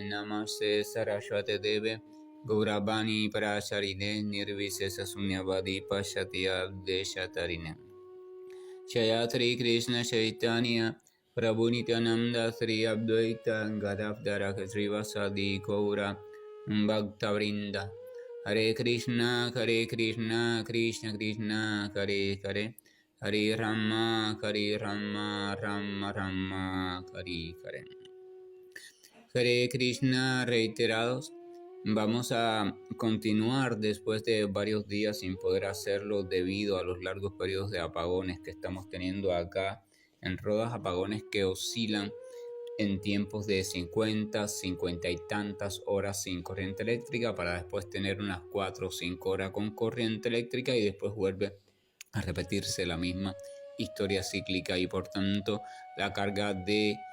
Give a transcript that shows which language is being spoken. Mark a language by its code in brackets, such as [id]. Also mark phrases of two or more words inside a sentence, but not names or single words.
[sa] नमस्ते सारस्वते देवे गौरवाणी प्रचारिणे निर्विशेष शून्यवादि पाश्चात्य देशतारिणे शायत्री कृष्ण चैतन्य प्रभु नित्यानन्द श्री अद्वैत गदाधर श्रीवासादि गौर भक्तवृन्द हरे कृष्ण कृष्ण कृष्ण हरे हरे हरे राम राम राम हरे हरे. हरे कृष्ण reiterados. [es] Vamos a continuar después de varios días sin poder hacerlo debido a los largos periodos de apagones que estamos teniendo acá en Rodas, apagones que oscilan en tiempos de 50 y tantas horas sin corriente eléctrica para después tener unas 4 o 5 horas con corriente eléctrica y después vuelve a repetirse la misma historia cíclica y por tanto la carga de